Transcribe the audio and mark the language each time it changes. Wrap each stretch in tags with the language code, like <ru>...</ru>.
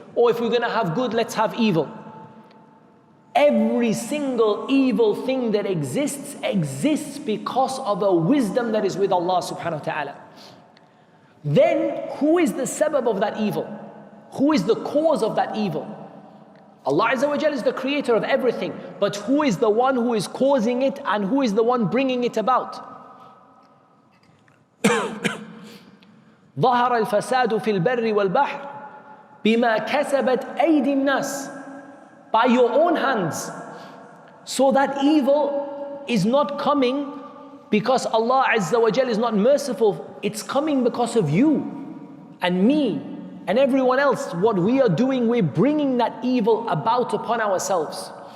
<en>Or if we're going to have good, let's have evil. Every single evil thing that exists because of a wisdom that is with Allah subhanahu wa ta'ala. Then who is the sabab of that evil? Who is the cause of that evil? Allah Azza wa Jal is the creator of everything, but who is the one who is causing it and who is the one bringing it about?</en> <ar>ظهر الفساد في البر والبحر بما كسبت أيدي الناس.</ar> <en>By your own hands. So that evil is not coming because Allah Azza wa Jal is not merciful. It's coming because of you and me and everyone else. What we are doing, we're bringing that evil about upon ourselves.</en>